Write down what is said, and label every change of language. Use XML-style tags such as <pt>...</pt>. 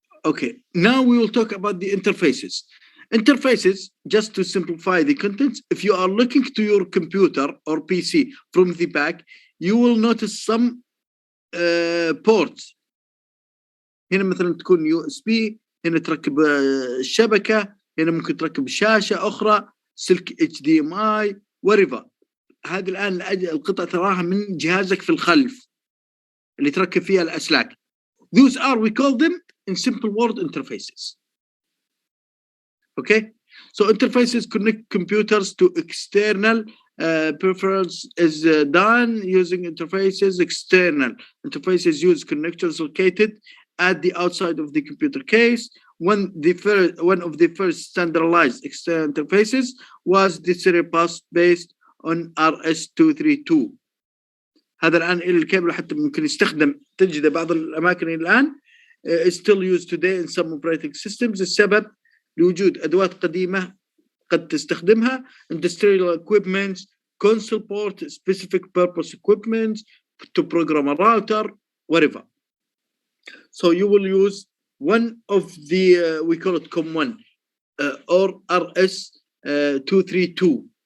<en>Okay, now we will talk about the interfaces. Interfaces, just to simplify the contents, if you are looking to your computer or PC from the back, you will notice some ports.</en> <ar>هنا مثلا تكون USB، هنا تركب الشبكة، هنا ممكن تركب شاشة أخرى، سلك HDMI whatever. هذه الآن القطعة تراها من جهازك في الخلف اللي تركب فيها الأسلاك.</ar> <en>Those are, we call them in simple word, interfaces. Okay, so interfaces connect computers to external peripherals is done using interfaces. External interfaces use connectors located at the outside of the computer case. One of the first standardized external interfaces was the serial bus based on RS-232.</en> <ar>هذا الآن الكابل حتى ممكن يستخدم، تجد بعض الأماكن الآن is still used today in some operating systems.</ar> <en>السبب لوجود أدوات قديمة قد تستخدمها industrial equipment, console port, specific purpose equipment to program a router, whatever. So you will use one of the we call it COM1 or RS-232.</en>